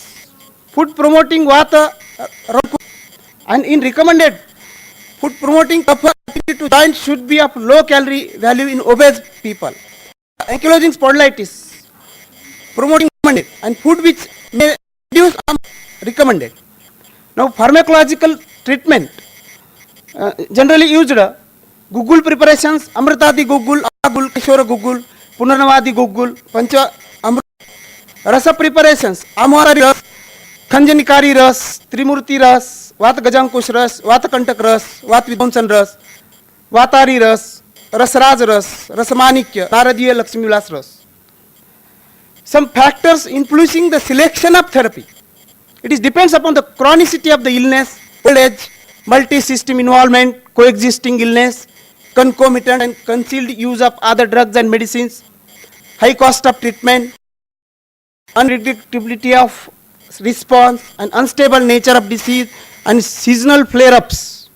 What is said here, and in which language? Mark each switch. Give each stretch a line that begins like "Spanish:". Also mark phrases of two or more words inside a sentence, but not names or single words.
English: Food promoting vata and in recommended food promoting kapha to joint should be of low calorie value in obese people. Ankylosing spondylitis promoting recommended and food which may reduce recommended. Now pharmacological treatment generally used Gugul preparations, Amritadi Gugul, Agul, Kishora Gugul, Punarnavadi Gugul, Pancha Amrit, Rasa preparations, Amara Ras, Khanjanikari Ras, Trimurti Ras, Vata Gajankush Ras, Vata Kantak Ras, Vat Vidonsan Ras, Vatari Ras, Rasraj Ras, Rasamanikya, Naradiya Lakshmi Vilas Ras. Some factors influencing the selection of therapy. It is depends upon the chronicity of the illness, old age, multi-system involvement, coexisting illness, concomitant and concealed use of other drugs and medicines, high cost of treatment, unpredictability of response and unstable nature of disease and seasonal flare-ups.